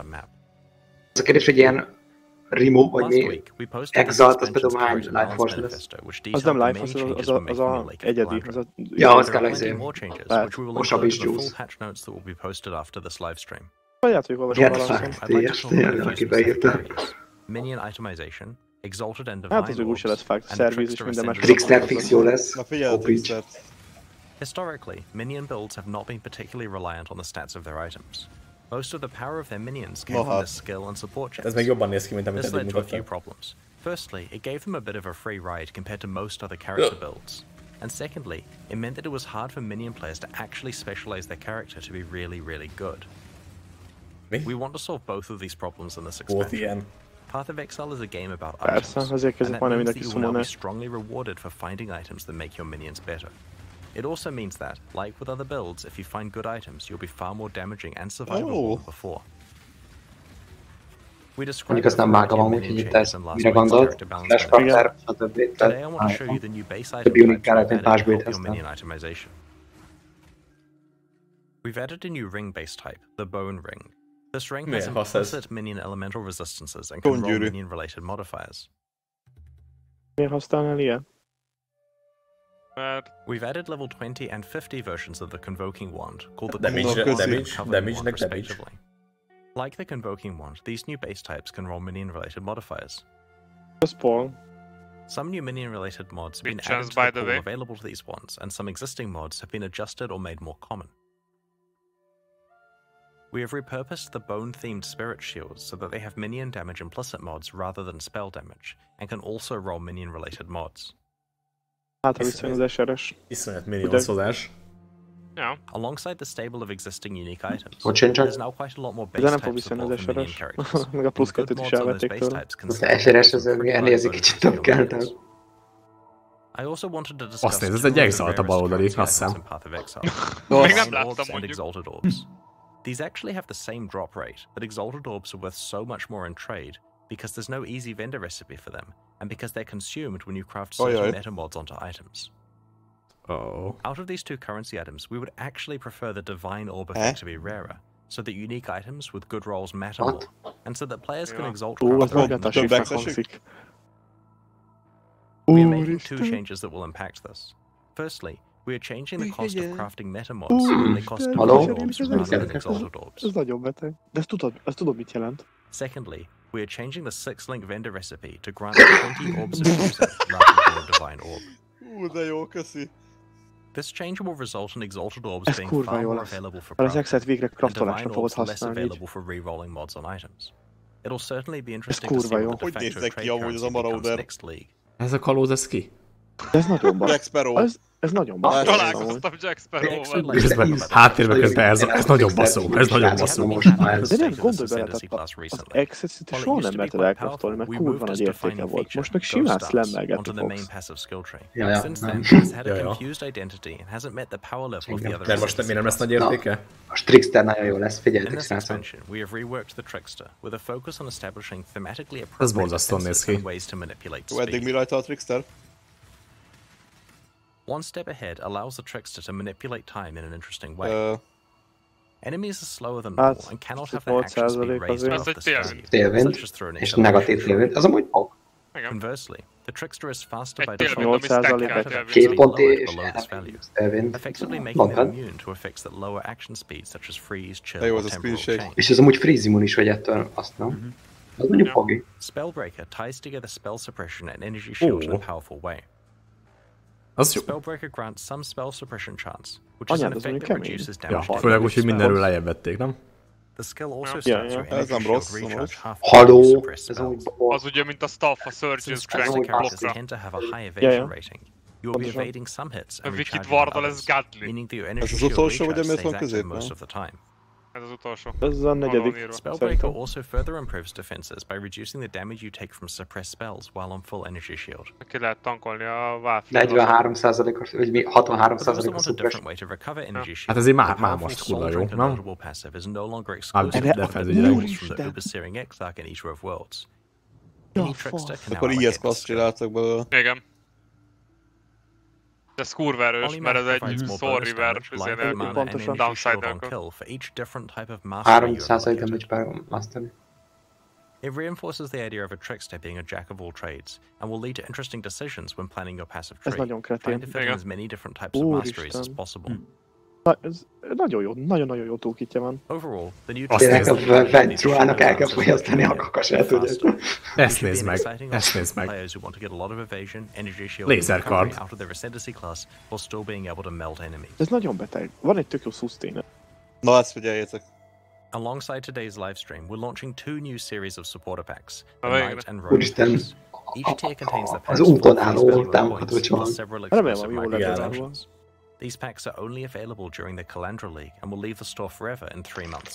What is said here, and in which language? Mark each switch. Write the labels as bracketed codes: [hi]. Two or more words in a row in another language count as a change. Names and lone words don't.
[hu] Az a kérdés, hogy ilyen remove, vagy mi? Exile, az például hány [en] life force [hu] lesz? Az nem [en] life force, [hu] az a egyedi. Ja, az kell azért. Osabb is juice. Vagy hát, hogy olvasom valamit. Aki beírta. [en] Minion itemization, exalted and [hu] Hát az [en] divine [hu] úgy se lesz fact, szerviz is minden más. Trickster fix jó lesz. Na figyelj a Trickstert. [en] Historically, minion builds have not been particularly reliant on the stats of their items. Most of the power of their minions came from their skill and support checks. [hu] Ez még jobban néz ki, mint amit [en] This [hu] eddig [en] led to a few [hu] mutattál. [en] problems. Firstly, it gave them a bit of a free ride compared to most other character builds. And secondly, it meant that it was hard for minion players to actually specialize their character to be really, really good. We want to solve both of these problems in this expansion. Path of Exile is a game about items, and that means that you will now be strongly rewarded for finding items that make your minions better. It also means that, like with other builds, if you find good items, you'll be far more damaging and survivable than before. We described [hu] Mondjuk azt nem vágom amúgy, hogy itt ez mire gondolt, Flash Factor, stb. [en] Today I want to show you the new base [hu] Több item unit kellett, mint más buildhez. [en] minion itemization. We've added a new ring base type, the Bone Ring. This ring has implicit minion elemental resistances and can roll minion related modifiers. [hu] Miért használnál ilyen? [en] We've added level 20 and 50 versions of the Convoking Wand, called the Damage. respectively. Like the Convoking Wand, these new base types can roll minion-related modifiers. Some new minion-related mods have been added to the pool available to these wands, and some existing mods have been adjusted or made more common. We have repurposed the bone-themed spirit shields so that they have minion damage implicit mods rather than spell damage, and can also roll minion-related mods. [hu] Iszonyat minionszozás. [en] Alongside the stable of existing unique items, there's now quite a lot more base types support for minion characters. [hu] Meg a plusz 2-t is elvették tőle. Az SRS az elnézi kicsit több kell, de... Azt nézd, ez egy Exalt a baloldali, azt hiszem. Még nem láttam mondjuk. [en] These actually have the same drop rate, but Exalted Orbs are worth so much more in trade, because there's no easy vendor recipe for them, and because they're consumed when you craft certain meta mods onto items. Out of these two currency items, we would actually prefer the Divine Orb effect to be rarer, so that unique items with good rolls matter more, and so that players can exalt craft their own. We are making two changes that will impact this. Firstly, we are changing the cost of crafting meta mods, and they cost Divine Orbs rather than Exalted Orbs. [hu] Ez nagyon beteg. De ezt tudod mit jelent. [en] Secondly, we are changing the 6-link vendor recipe to grant 20 orbs of music rather than a Divine Orb. [hu] De jó, köszi. [en] This change will result in Exalted Orbs being far more available for crafting, and Divine Orbs less available for re-rolling mods on items. It'll certainly be interesting to see what the de facto trade currency becomes next league. [hu] Ez a kalóz, ez ki? Ez nagyon baj. Jack Sparrow. Ez nagyon baj. Találkoztam Jack Sparrow-val. Közben háttérben közben ez nagyon baszó, ez nagyon baszó. De nem, gondolj bele, az Exit soha nem merted elkraftolni, mert kurva nagy értéke volt. Most meg simán slammelgetni fogsz. De most mi nem lesz nagy értéke? A Trickster nagyon jó lesz, figyeljetek srácok. Ez borzasztóan néz ki. Jó, eddig mi rajta a Trickster? [en] One step ahead allows the trickster to manipulate time in an interesting way. Enemies are slower than normal and cannot have their action speed raised above the speed, such as through an [hu] és negatív télvényt, az amúgy fog. [en] Conversely, the trickster is faster by default below this value, effectively making them immune to effects that lower action speeds such as freeze, chill, or temporal change. [hu] És ez amúgy freeze immun is vagy ettől, azt nem? Az mondjuk fogi. [en] Spellbreaker ties together spell suppression and energy shield in a powerful way. Spellbreaker grants some spell suppression chance, which is an effect that reduces damage. [hu] Főleg úgy, hogy mindenről lejjebb vették, nem? [en] The skill also starts your energy shield recharge half suppressed spells. [hu] Az ugye, mint a Staff, a Surgeon's Crank blokkra. [en] Tend to have a high evasion rating. You will be evading some hits and recharging others, meaning that your energy shield recharge stays active most of the time. [hu] Ez az utolsó. Ez a negyedik. [en] Spellbreaker also further improves defenses by reducing the damage you take from suppressed spells while on full energy shield. [hu] Ki lehet tankolni a Valve-t. 43%-os, vagy mi 63%-os suppression. Hát azért már most kurva jó, nem? Akkor [en] IS class [hu] csináltak belőle. Igen. De ez kurva erős, mert ez egy Soul River, pontosan. Downside-ről. 3% [en] damage mastery. It reinforces the idea of a trickster being a jack of all trades, and will lead to interesting decisions when planning your passive tree. Trying to fit in as many different types of masteries as possible. Ez nagyon jó, nagyon-nagyon jó toolkitje van. Overall, the new [hu] tényleg a Ventruának el kell fogyasztani a kakasát, tudod. Ezt nézd meg, ezt nézd meg. Lézerkard. Ez nagyon beteg. Van egy tök jó sustain. Na ezt figyeljétek. [en] Alongside today's livestream, we're launching 2 new series of supporter packs, the Knight and Rogue [hu] Úristen, [en] Each tier contains the [hu] az úton álló támogató csomag. [en] several exclusive microtransactions. These packs are only available during the Calandra League and will leave the store forever in 3 months.